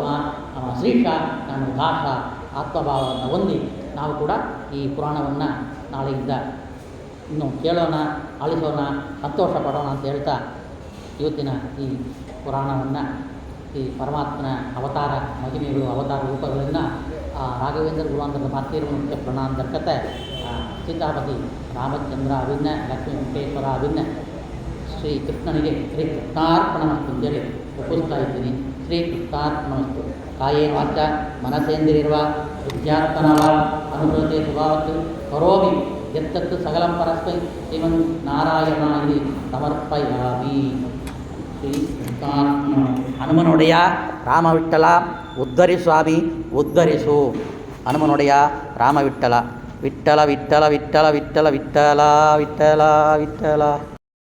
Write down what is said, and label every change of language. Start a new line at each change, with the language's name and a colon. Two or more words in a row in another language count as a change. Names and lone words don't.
Kannada: ಅವನ ಶ್ರೀಷ, ನಾನು ದಾಸ ಆತ್ಮಭಾವವನ್ನು ಹೊಂದಿ ನಾವು ಕೂಡ ಈ ಪುರಾಣವನ್ನು ನಾಳೆಯಿಂದ ಇನ್ನು ಕೇಳೋಣ, ಆಲಿಸೋಣ, ಸಂತೋಷ ಪಡೋಣ ಅಂತ ಹೇಳ್ತಾ ಇವತ್ತಿನ ಈ ಪುರಾಣವನ್ನು ಈ ಪರಮಾತ್ಮನ ಅವತಾರ ಮಹಿಮೆಗಳು, ಅವತಾರ ರೂಪಗಳನ್ನು ರಾಘವೇಂದ್ರ ಗುರುವಂತದ ಭಾರತೀಯ ಪ್ರಣಾಂತರ್ಗತ ಸೀತಾಪತಿ ರಾಮಚಂದ್ರ ಅಭಿನ್ನ ಲಕ್ಷ್ಮೀ ವೆಂಕಟೇಶ್ವರ ಅಭಿನ್ನ ಶ್ರೀ ಕೃಷ್ಣನಿಗೆ ಶ್ರೀ ಕೃಷ್ಣಾರ್ಪಣಮಸ್ತು ಅಂತೇಳಿ ಒಪ್ಪಿಸ್ತಾ ಇದ್ದೀನಿ.
Sanskrit: ಶ್ರೀ ಕೃಷ್ಣಾರ್ಪಣಮಸ್ತು. ಕಾಯೇನ ವಾಚ ಮನಸೇಂದ್ರಿಯರ್ವ ವಿದ್ಯಾತ್ಮನವ ಅನುಭವತೆ ಸ್ವಭಾವತ್ತು ಕರೋಮಿ ಯತ್ತತ್ತು ಸಕಲಂ ಪರಸ್ಮೈ ಶ್ರೀಮನ್ ನಾರಾಯಣ ಇಲ್ಲಿ ಸಮರ್ಪಯಾಮಿ.
Kannada: ಶ್ರೀ ಕೃಷ್ಣಾರ್ಪಣ. ಹನುಮನೊಡೆಯ ರಾಮವಿಠಲ ಉದ್ಧರಿ ಸ್ವಾಮಿ ಉದ್ಧರಿಸು. ಹನುಮನೊಡೆಯ ರಾಮವಿಠಲ. ವಿಠಲ ವಿಠಲ ವಿಠಲ ವಿಠಲ ವಿಠಲ ವಿಠಲ ವಿಠಲ.